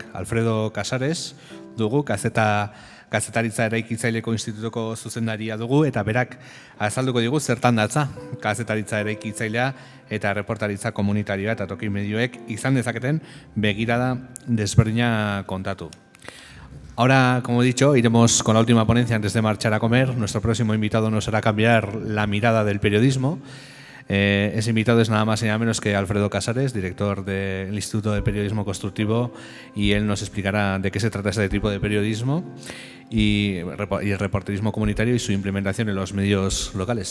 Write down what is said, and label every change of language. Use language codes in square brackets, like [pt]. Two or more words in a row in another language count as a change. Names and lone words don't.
[eu] Alfredo Casares dugu, kazetaritza eraikitzaileko institutuko zuzendaria dugu, eta berak azalduko digu zertan datza kazetaritza eraikitzailea eta reportaritza komunitarioa eta toki medioek izan dezaketen begirada desberdina kontatu. [es] Ahora, como he dicho, iremos con la última ponencia antes de marchar a comer. Nuestro próximo invitado nos hará cambiar la mirada del periodismo. Ese invitado es nada más y nada menos que Alfredo Casares, director del Instituto de Periodismo Constructivo, y él nos explicará de qué se trata ese tipo de periodismo y el reporterismo comunitario y su implementación en los medios locales.